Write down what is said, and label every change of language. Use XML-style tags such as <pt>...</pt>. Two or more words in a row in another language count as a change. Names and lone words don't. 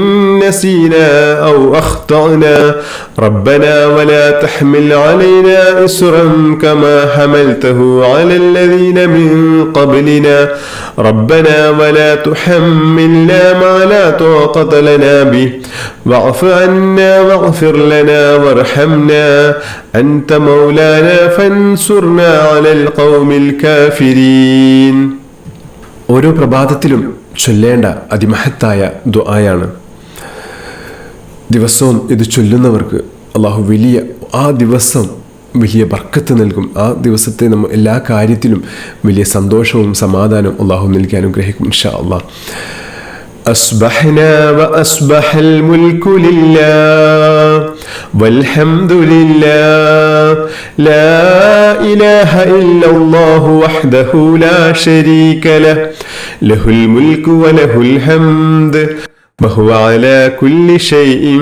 <ar>نسينا أو أخطأنا ربنا ولا تحمل علينا إصرا كما حملته على الذين من قبلنا ربنا ولا تحملنا ما لا طاقة لنا به واعف عنا واغفر لنا وارحمنا أنت مولانا فانصرنا على القوم الكافرين.</ar> <ml>ഓരോ പ്രഭാതത്തിലും ചൊല്ലേണ്ട അതിമഹത്തായ ദുആയാണ്. ദിവസവും ഇത് ചൊല്ലുന്നവർക്ക് അള്ളാഹു ആ ദിവസം വലിയ ബർക്കത്ത് നൽകും. ആ ദിവസത്തെ നമ്മൾ എല്ലാ കാര്യത്തിലും വലിയ സന്തോഷവും സമാധാനവും അള്ളാഹു നൽകി അനുഗ്രഹിക്കും</ml> <ar>إن شاء الله. أصبحنا وأصبح الملك لله والحمد لله لا إله إلا الله وحده لا شريك له له الملك وله الحمد وهو على كل شيء</ar>